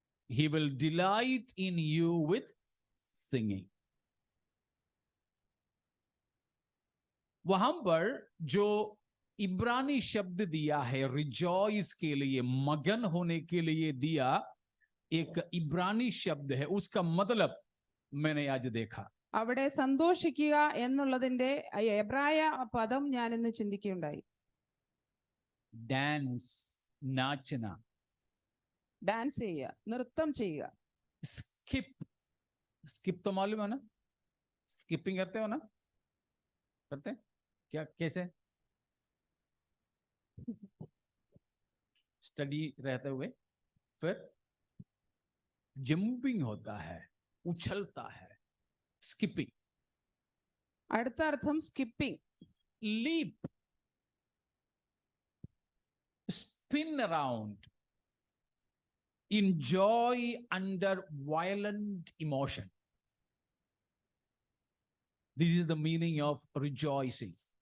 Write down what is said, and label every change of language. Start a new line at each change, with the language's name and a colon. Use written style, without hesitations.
English: He will delight in you with singing.
Hindi: वहां पर जो इब्रानी शब्द दिया है रिजॉइस के लिए, मगन होने के लिए दिया, एक इब्रानी शब्द है. उसका मतलब मैंने आज देखा.
Malayalam: അവിടെ സന്തോഷിക്കുക എന്നുള്ളതിന്റെ എബ്രായ പദം ഞാൻ ഇന്ന് ചിന്തിക്കുകയുണ്ടായി.
Hindi: डांस, नाचना.
Malayalam: ഡാൻസ് ചെയ്യുക, നൃത്തം ചെയ്യുക.
Hindi: स्किप तो मालूम है ना? स्किपिंग करते हो ना? करते हैं क्या? कैसे? स्टडी रहते हुए फिर जंपिंग होता है, उछलता है. स्किपिंग.
Malayalam: അടുത്ത അർത്ഥം skipping.
English: Leap, spin around in joy under violent emotion. This is the meaning of rejoicing.